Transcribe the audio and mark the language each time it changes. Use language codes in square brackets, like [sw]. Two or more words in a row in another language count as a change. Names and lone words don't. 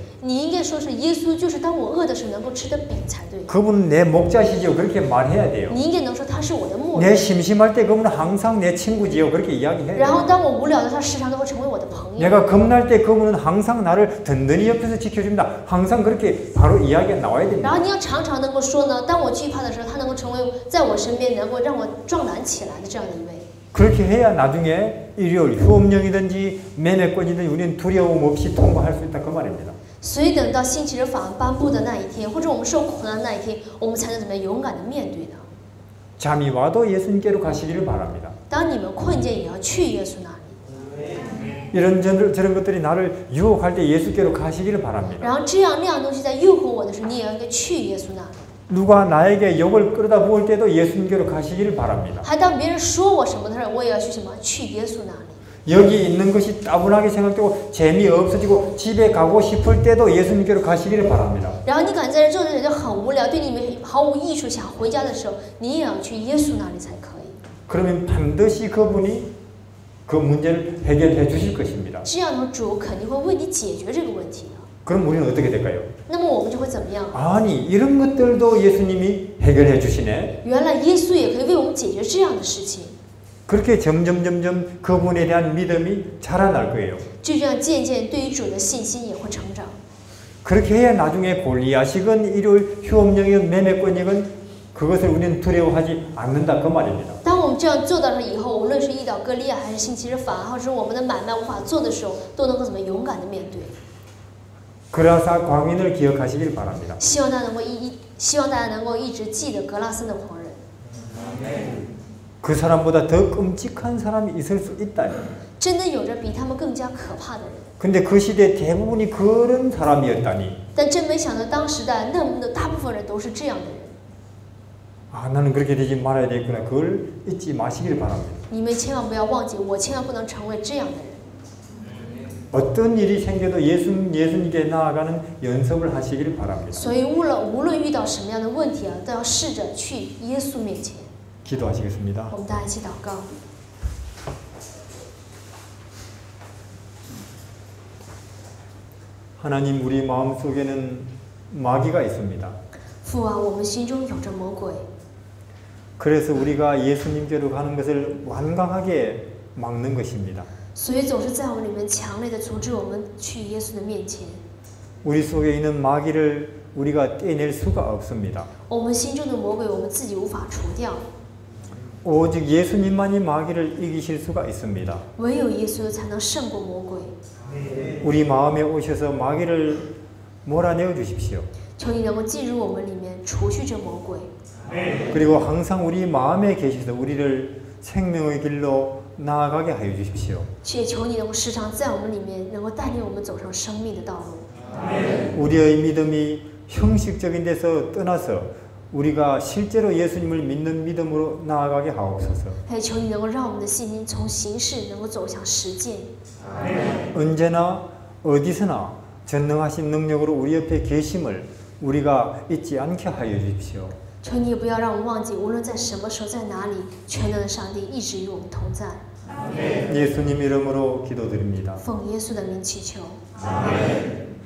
[zh] 你应该说是耶稣，就是当我饿的时候能够吃的饼才对。 [ko] 그분은 내 목자시죠 그렇게 말해야 돼요. [zh] 你应该能说他是我的牧 [ko] 내 [zh] 人。 [ko] 심심할 때 그분은 항상 내 친구지요 그렇게 이야기해야 [zh] 然后 [ko] 돼요. [zh] 当我无聊的时候，他时常都会成为我的朋友。 [ko] 내가 겁날 때 그분은 항상 나를 든든히 옆에서 지켜줍니다. 항상 그렇게 바로 이야기가 나와야 [zh] 然 [ko] 됩니다. [zh] 后你要常常能够说呢，当我惧怕的时候，他能够成为在我身边，能够让我壮胆起来的这样的一位。 [ko] 그렇게 해야 나중에 일요일 휴업령이든지 매매권이든지 우리는 두려움 없이 통과할 수 있다 그 말입니다. [zh] 所以等到星期日法案颁布的那一天，或者我们受苦难的那一天，我们才能怎么样勇敢的面对的。 [ko] 잠이 와도 예수님께로 가시기를 바랍니다. [zh] 当你们困倦，也要去耶稣那里。 [ko] 저런 것들이 나를 유혹할 때 예수께로 가시기를 바랍니다. [zh] 然后这样那样东西在诱惑我的时候，你也要应该去耶稣那里。 [ko] 누가 나에게 욕을 끌어다 부을 때도 예수님께로 가시기를 바랍니다. [zh] 还当别人说我什么的时候，我也要去什么？去耶稣那里。 [ko] 여기 있는 것이 따분하게 생각되고 재미없어지고 집에 가고 싶을 때도 예수님께로 가시기를 바랍니다. [zh] 然后你感觉在这坐着觉得很无聊，对你们毫无益处，想回家的时候，你也要去耶稣那里才可以。 [ko] 그러면 반드시 그분이 그 문제를 해결해 주실 것입니다. [zh] 这样的主肯定会为你解决这个问题的。 [ko] 그럼 우리는 어떻게 될까요? [zh] 那么我们就会怎么样？ [ko] 아니 이런 것들도 예수님이 해결해 주시네. [zh] 原来耶稣也可以为我们解决这样的事情。 [ko] 그렇게 점점 그분에 대한 믿음이 자라날 거예요. [zh] 就这样渐渐对于主的信心也会成长。 [ko] 그렇게 해야 나중에 골리앗이건 이를 휴업령이건 매매권이건 그것을 우리는 두려워하지 않는다 그 말입니다. [zh] 当我们这样做到了以后，无论是遇到歌利亚还是星期日法，或者是我们的买卖无法做的时候，都能够怎么勇敢的面对。 [ko] 그라사 광인을 기억하시길 바랍니다. [zh] 希望大家能够一直记得格拉森的狂人。 [ko] 그 사람보다 더 끔찍한 사람이 있을 수 있다. [zh] 真的有着比他们更加可怕的人。 [ko] 근데 그 시대 대부분이 그런 사람이었다니. [zh] 但真没想到，当时的大部分人都是这样的人。 [ko] 아 나는 그렇게 되지 말아야 되겠구나. 그걸 잊지 마시길 바랍니다. [zh] 你们千万不要忘记，我千万不能成为这样的人。 [ko] 어떤 일이 생겨도 예수님께 나아가는 연습을 하시길 바랍니다. [zh] 所以无论遇到什么样的问题啊，都要试着去耶稣面前。 [ko] 기도하시겠습니다. [zh] 我们大家一起祷告。 [ko] 하나님 우리 마음속에는 마귀가 있습니다. [zh] 父啊，我们心中有着魔鬼， [ko] 그래서 우리가 예수님께로 가는 것을 완강하게 막는 것입니다. [zh] 所以总是在我们里面强烈的阻止我们去耶稣的面前。 [ko] 우리 속에 있는 마귀를 우리가 떼낼 수가 없습니다. [zh] 我们心中的魔鬼，我们自己无法除掉， [ko] 오직 예수님만이 마귀를 이기실 수가 있습니다. [zh] 唯有耶稣才能胜过魔鬼。 [ko] 우리 마음에 오셔서 마귀를 몰아내어 주십시오. [zh] 求你能够进入我们里面，除去这魔鬼。 [ko] 그리고 항상 우리 마음에 계셔서 우리를 생명의 길로 나아가게 하여 주십시오. [zh] 也求你能够时常在我们里面，能够带领我们走上生命的道路。 [ko] 우리의 믿음이 형식적인 데서 떠나서 우리가 실제로 예수님을 믿는 믿음으로 나아가게 하옵소서. [zh] 也求你能够让我们的信心从形式能够走向实践。 [ko] 언제나 어디서나 전능하신 능력으로 우리 옆에 계심을 우리가 잊지 않게 하여 주십시오. [zh] 求你也不要让我们忘记，无论在什么时候，在哪里，全能的上帝一直与我们同在。 [ko] 예수님 이름으로 기도드립니다. [zh] 奉耶稣的名祈求。 [ko] 아멘.